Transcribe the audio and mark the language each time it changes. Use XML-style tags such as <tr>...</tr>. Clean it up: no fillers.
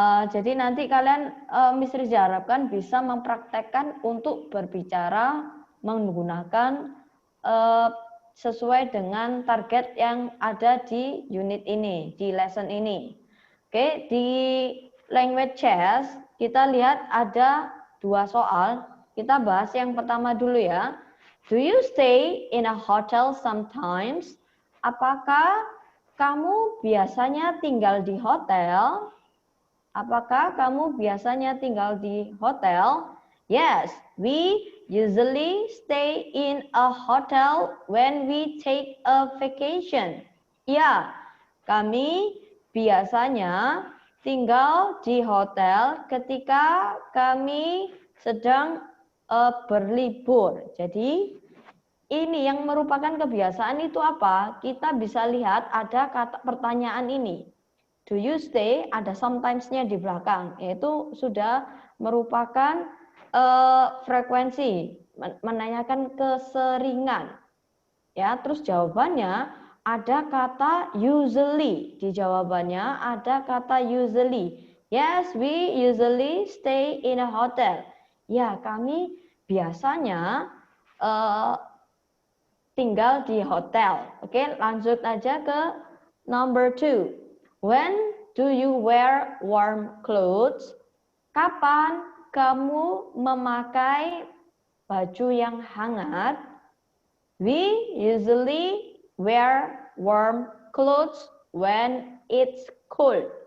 <id>Jadi nanti kalian Miss Riza harapkan bisa mempraktekkan untuk berbicara menggunakan sesuai dengan target yang ada di unit ini, di lesson ini. Oke, di language chess kita lihat ada 2 soal. Kita bahas yang pertama dulu ya.</id> <en>Do you stay in a hotel sometimes?</en> <id>Apakah kamu biasanya tinggal di hotel? Apakah kamu biasanya tinggal di hotel?</id> <en>Yes, we usually stay in a hotel when we take a vacation.</en> <id>Ya, kami biasanya tinggal di hotel ketika kami sedang berlibur. Jadi ini yang merupakan kebiasaan itu apa? Kita bisa lihat ada kata pertanyaan ini.</id> <en>Do you stay?</en> <id>Ada sometimes-nya di belakang. Yaitu sudah merupakan frekuensi, menanyakan keseringan. Ya, terus jawabannya ada kata usually. Di jawabannya ada kata usually.</id> <en>Yes, we usually stay in a hotel.</en> <id>Ya, kami biasanya tinggal di hotel. Oke, lanjut aja ke number 2.</id> <en>When do you wear warm clothes?</en> <id>Kapan kamu memakai baju yang hangat?</id> <en>We usually wear warm clothes when it's cold.</en>